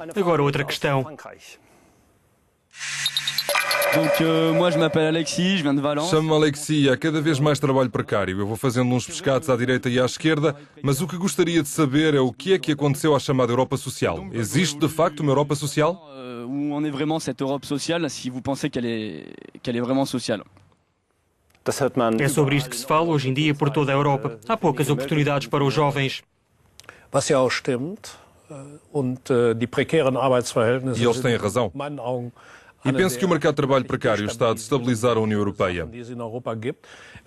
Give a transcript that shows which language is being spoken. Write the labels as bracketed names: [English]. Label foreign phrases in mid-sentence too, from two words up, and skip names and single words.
[Portuguese] Agora outra questão. Chamo-me Alexis, há cada vez mais trabalho precário. Eu vou fazendo uns pescados à direita e à esquerda, mas o que gostaria de saber é o que é que aconteceu à chamada Europa Social. Existe de facto uma Europa Social? [French] Où en est vraiment cette Europe sociale, si vous pensez qu'elle est vraiment sociale? [Portuguese] É sobre isto que se fala hoje em dia por toda a Europa. Há poucas oportunidades para os jovens. E eles têm razão. E penso que o mercado de trabalho precário está a destabilizar a União Europeia.